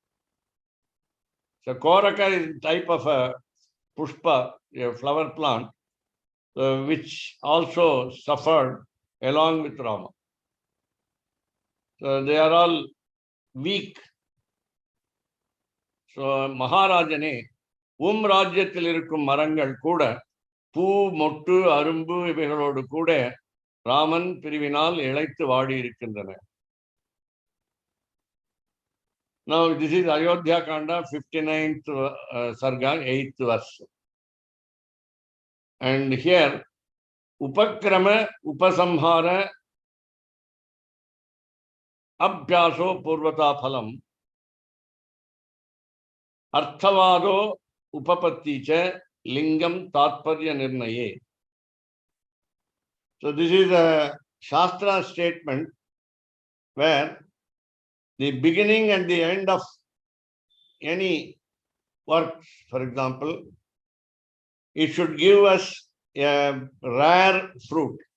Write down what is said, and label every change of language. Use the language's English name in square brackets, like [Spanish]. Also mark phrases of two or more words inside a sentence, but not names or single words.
[English] So Koraka is a type of a pushpa, a flower plant, which also suffered along with Rama. So they are all weak. [Tamil] So மகாராஜனே, ராஜ்யத்தில் இருக்கும் மரங்கள் கூட பூ மொட்டு அரும்பு இவைகளோடு கூட ராமன் பிரிவினால் இழைத்து வாடி இருக்கின்றன. [English] Now this is Ayodhya Kanda 59th Sarga 8th verse. And here [Sanskrit] उपक्रम उपसंहार अभ्यासो अपूर्वता फलम् अर्थवादो उपपत्तिश्च लिङ्गं तात्पर्य निर्णये. [English] So this is a Shastra statement where the beginning and the end of any work, for example, it should give us a rare fruit.